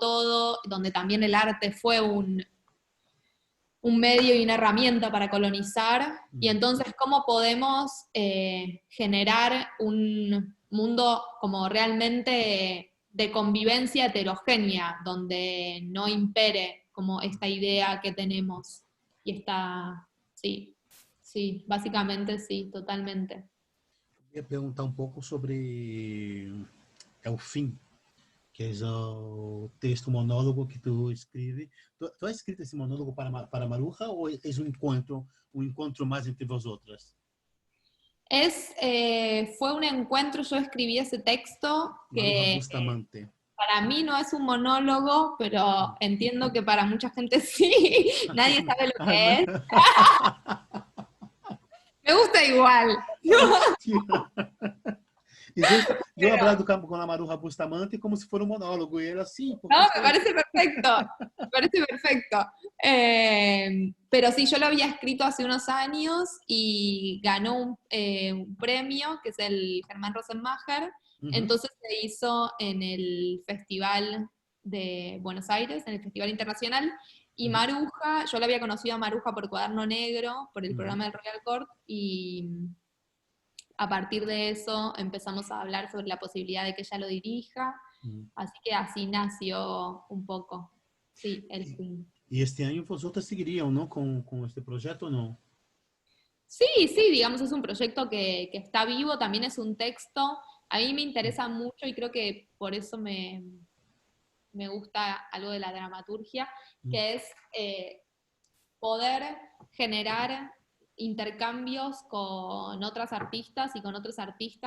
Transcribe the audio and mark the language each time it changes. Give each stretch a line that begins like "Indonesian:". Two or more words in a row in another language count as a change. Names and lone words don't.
Spanish: todo, donde también el arte fue un medio y una herramienta para colonizar, y entonces cómo podemos generar un mundo como realmente de convivencia heterogénea, donde no impere como esta idea que tenemos, y esta, sí, sí, básicamente sí, totalmente.
Portuguese: Queria perguntar um pouco sobre o fim, que é o texto monólogo que tu escreve. Tu
Spanish: has escrito
Portuguese: esse monólogo para Maruja ou é um encontro mais entre vós outras?
Spanish: Fue un encuentro, yo escribí ese texto Maruja que Bustamante. para mí no es un monólogo, pero entiendo que para mucha gente sí. Nadie sabe lo que es. Me gusta igual.
Portuguese: Eu hablado com a Maruja Bustamante como se fosse um monólogo, e ela assim.
Spanish: No, me parece perfecto, me parece perfecto. Pero sí, yo lo había escrito hace unos años y ganó un premio, que es el Germán Rosenmacher. Entonces se hizo en el Festival de Buenos Aires, en el Festival Internacional, y Maruja, yo la había conocido a Maruja por Cuaderno Negro, por el programa del Royal Court, y a partir de eso empezamos a hablar sobre la posibilidad de que ella lo dirija, así que así nació un poco, sí, el fin.
Portuguese: E este ano vosotras seguiriam, não, com este projeto ou não?
Spanish: Sí, sí, digamos, es un proyecto que está vivo, también es un texto. A mí me interesa mucho y creo que por eso me gusta algo de la dramaturgia, que es poder generar intercambios con otras artistas y con otros artistas.